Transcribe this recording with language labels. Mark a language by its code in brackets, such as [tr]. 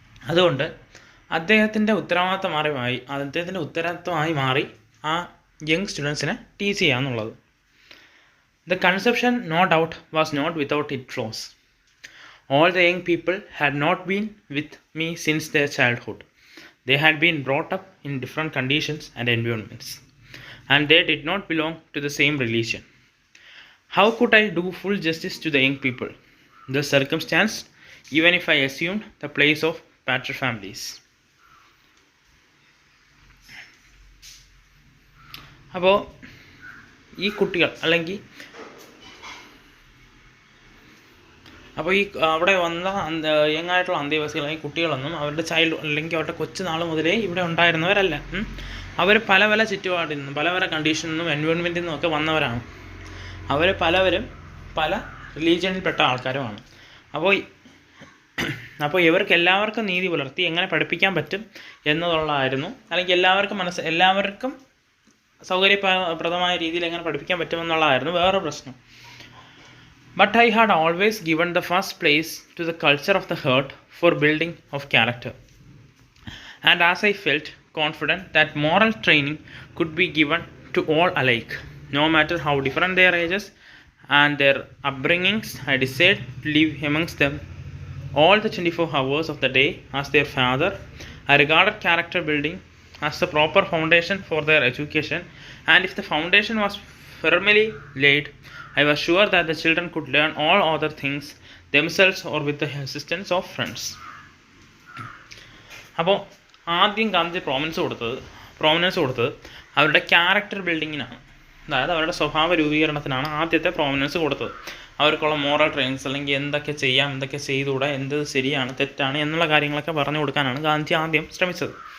[ml] അതുകൊണ്ട് അദ്ദേഹത്തിൻ്റെ ഉത്തരവാദിത്തമായി മാറി ആ യങ് സ്റ്റുഡൻസിനെ ടീച്ച് ചെയ്യുക എന്നുള്ളത്. [en] The conception no doubt was not without it flaws. All the young people had not been with me since their childhood. They had been brought up in different conditions and environments, and they did not belong to the same religion. How could I do full justice to the young people, the circumstance, even if I assumed the place of pater families? [ml] അപ്പോൾ ഈ കുട്ടികൾ അല്ലെങ്കിൽ ഈ അവിടെ വന്ന യങ്ങായിട്ടുള്ള അന്തേവാസികൾ അല്ലെങ്കിൽ കുട്ടികളൊന്നും അവരുടെ അല്ലെങ്കിൽ അവരുടെ കൊച്ചുനാൾ മുതലേ ഇവിടെ ഉണ്ടായിരുന്നവരല്ല. അവർ പല പല ചുറ്റുപാടിൽ നിന്നും പല പല കണ്ടീഷനിൽ നിന്നും എൻവയോൺമെൻറ്റിൽ നിന്നും ഒക്കെ വന്നവരാണ്. അവർ പലവരും പല റിലീജിയനിൽപ്പെട്ട ആൾക്കാരുമാണ്. അപ്പോൾ ഇവർക്ക് എല്ലാവർക്കും നീതി പുലർത്തി എങ്ങനെ പഠിപ്പിക്കാൻ പറ്റും എന്നുള്ളതായിരുന്നു, അല്ലെങ്കിൽ എല്ലാവർക്കും സൗകര്യപ്രദമായ രീതിയിൽ എങ്ങനെ പഠിപ്പിക്കാൻ പറ്റുമെന്നുള്ളതായിരുന്നു വേറെ പ്രശ്നം. [en] But I had always given the first place to the culture of the herd for building of character. And as I felt confident that moral training could be given to all alike, no matter how different their ages and their upbringings, I decided to live amongst them all the 24 hours of the day as their father. I regarded character building as the proper foundation for their education, and if the foundation was firmly laid, I was sure that the children could learn all other things themselves or with the assistance of friends. [ml] അപ്പോൾ ആദ്യം Gandhi prominence കൊടുത്തത് അവരുടെ character ബിൽഡിങ്ങിനാണ്. അതായത് അവരുടെ സ്വഭാവ രൂപീകരണത്തിനാണ് ആദ്യത്തെ prominence കൊടുത്തത്. അവർക്കുള്ള മോറൽ ട്രെയിനിങ്സ് അല്ലെങ്കിൽ എന്തൊക്കെ ചെയ്യാം, എന്തൊക്കെ ചെയ്തുകൂടാ, എന്ത് ശരിയാണ് തെറ്റാണ് എന്നുള്ള കാര്യങ്ങളൊക്കെ പറഞ്ഞു കൊടുക്കാനാണ് ഗാന്ധി ആദ്യം ശ്രമിച്ചത്.